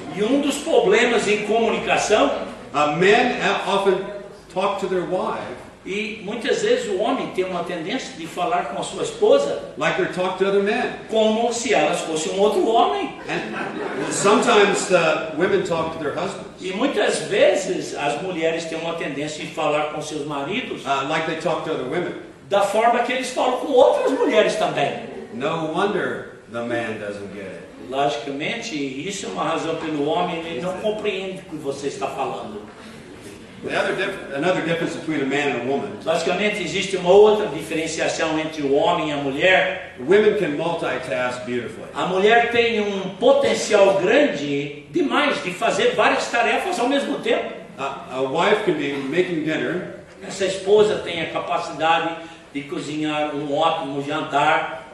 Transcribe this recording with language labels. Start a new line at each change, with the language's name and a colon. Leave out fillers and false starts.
Portuguese: E um dos problemas em comunicação,
English: men often talk to their wife
Portuguese: e muitas vezes o homem tem uma tendência de falar com a sua esposa
English: like they're talking to other men.
Portuguese: como se elas fossem um outro homem.
English: And sometimes the women talk to their husbands
Portuguese: E muitas vezes as mulheres têm uma tendência de falar com seus maridos
English: like they talk to other women.
Portuguese: da forma que eles falam com outras mulheres também.
English: No wonder the man doesn't get it.
Portuguese: Logicamente, isso é uma razão pelo homem ele não compreende o que você está falando.
English: Another difference between a man and a woman.
Portuguese: Logicamente, existe uma outra diferenciação entre o homem e a mulher.
English: Women can multitask beautifully.
Portuguese: A mulher tem um potencial grande demais de fazer várias tarefas ao mesmo tempo.
English: A wife can be making dinner,
Portuguese: Essa esposa tem a capacidade de cozinhar um ótimo jantar,